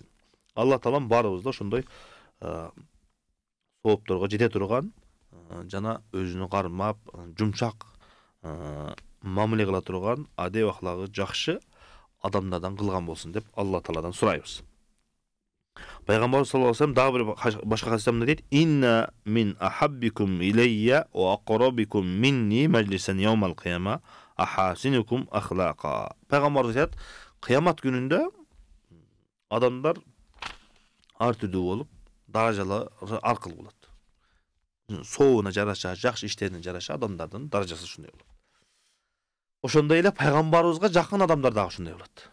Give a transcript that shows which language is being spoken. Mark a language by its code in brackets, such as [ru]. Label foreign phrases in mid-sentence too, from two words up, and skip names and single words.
[ky] Алла Таалам барыбызды ошондой соопторго жете турган жана өзүнө кармап, жумшак мамиле кыла турган, адеп аклагы жакшы адамдардан кылган болсун деп Алла Тааладан сурайбыз. Пайгамбар [ar] صلى الله عليه وسلم [ky] дагы бир башка хадисте мындай дейт: [ar] "إن من أحبكم إلي وأقربكم مني مجلسا يوم القيامة أحاسنكم أخلاقا." [ky] Пайгамбар айтат, кыямат күнүндө адамдар ар түрдүү болуп, даражалары ар кыл болот. Сообуна жараша, жакшы иштерине жараша адамдардын даражасы ушундай болот. Ошондой эле пайгамбарыбызга жакын адамдар дагы ушундай болот.